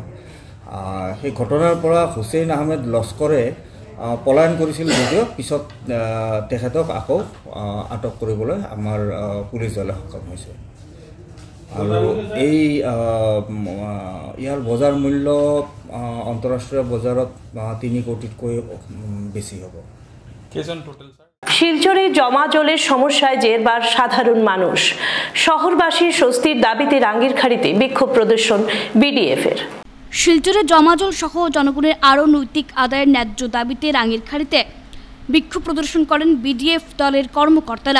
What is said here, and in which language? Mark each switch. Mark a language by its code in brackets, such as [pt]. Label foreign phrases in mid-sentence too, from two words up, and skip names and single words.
[as] সেই ঘটনাৰ পৰা হুছেইন আহমেদ লস্কৰে পলায়ন কৰিছিল যদিও পিছত তেখেতক আকৌ আটক কৰিবলৈ আমাৰ পুলিচ দলে সক্ষম হৈছে। আৰু এই ইয়াৰ বজাৰ মূল্য আন্তঃৰাষ্ট্ৰীয় বজাৰত 3 কোটিতকৈ বেছি হ'ব। [bn] শিলচরে জমা জলের সমস্যায় জেরবার সাধারণ মানুষ। শহরবাসীর স্বস্তির দাবিতে রাঙ্গিরখাড়িতে বিক্ষোভ প্রদর্শন BDF-এর। শিলচরে জমাজল সহ জনগণের আরও নৈতিক আদায়ের ন্যায্য দাবিতে রাঙ্গিরখাড়িতে বিক্ষোভ প্রদর্শন করেন বিডিএফ দলের কর্মকর্তারা।